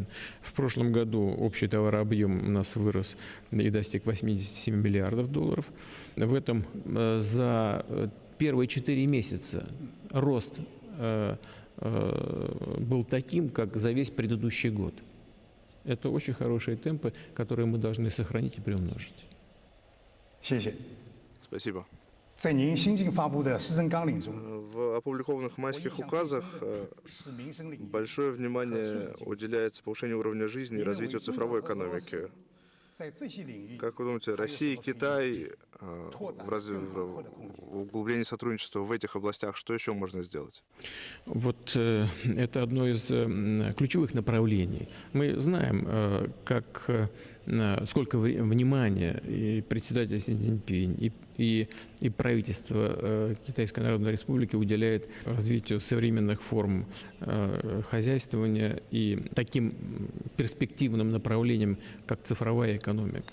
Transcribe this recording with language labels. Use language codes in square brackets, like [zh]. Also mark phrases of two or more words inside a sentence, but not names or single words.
[ru] В прошлом году общий товарообъем у нас вырос и достиг 87 миллиардов долларов. В этом за первые 4 месяца рост был таким, как за весь предыдущий год. Это очень хорошие темпы, которые мы должны сохранить и приумножить. [zh] 谢谢。 [ru] Спасибо. [zh] 在您新近发布的施政纲领中， [ru] В опубликованных майских указах [zh] 是民生领域 [ru] большое внимание уделяется повышению уровня жизни и развитию цифровой экономики. [zh] 在这些领域， [ru] Как вы думаете, Россия и Китай в углублении сотрудничества в этих областях, что еще можно сделать? Вот это одно из ключевых направлений. Мы знаем, сколько внимания и председатель Си Цзиньпинь, и правительство Китайской Народной Республики уделяет развитию современных форм хозяйствования и таким перспективным направлениям, как цифровая экономика.